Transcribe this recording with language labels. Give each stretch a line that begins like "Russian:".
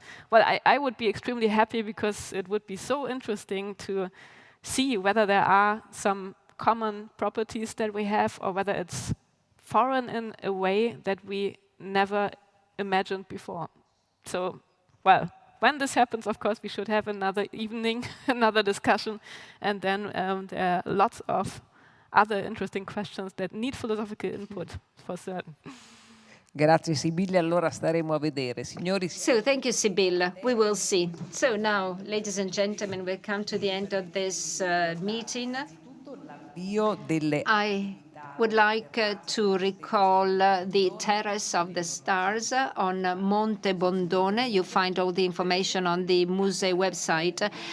English: But well, I would be extremely happy because it would be so interesting to see whether there are some common properties that we have, or whether it's foreign in a way that we never imagined before. So, well, when this happens, of course, we should have another evening, another discussion, and then there are lots of other interesting questions that need philosophical input, for certain.
Italian: Grazie Sibylle, allora staremo a vedere. Signori,
English: So thank you, Sibylle. We will see. So now, ladies and gentlemen, we'll come to the end of this meeting.
Italian: io delle
English: I would like to recall the Terrace of the Stars on Monte Bondone. You find all the information on the Musée website.